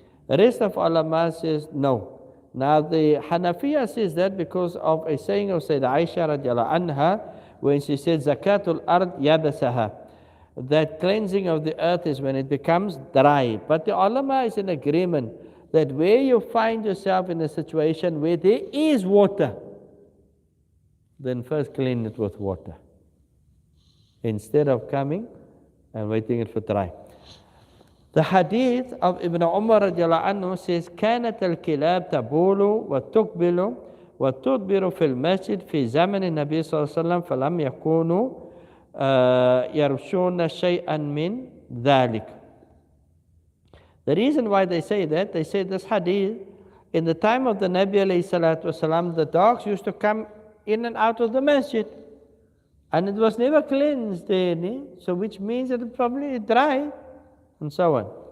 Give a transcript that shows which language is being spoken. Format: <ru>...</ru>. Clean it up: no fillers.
<en>The rest of ulama says no. Now the Hanafiya says that because of a saying of Sayyidah Aisha radiallahu anha, when she said Zakatul Ard Yabasaha, that cleansing of the earth is when it becomes dry. But the ulama is in agreement that where you find yourself in a situation where there is water, then first clean it with water, instead of coming and waiting it for dry. The hadith of Ibn Umar radiallahu anhu says,</en> <ar>كانت الكلاب تبول وتقبل وتدبر في المسجد في زمن النبي صلى الله عليه وسلم فلم يكونوا يرشون شيئا من ذلك.</ar> <en>The reason why they say that, they say this hadith, in the time of the Nabi alayhi salatu wasalam, the dogs used to come in and out of the masjid, and it was never cleansed there, so which means that it probably dry, and so on.</en>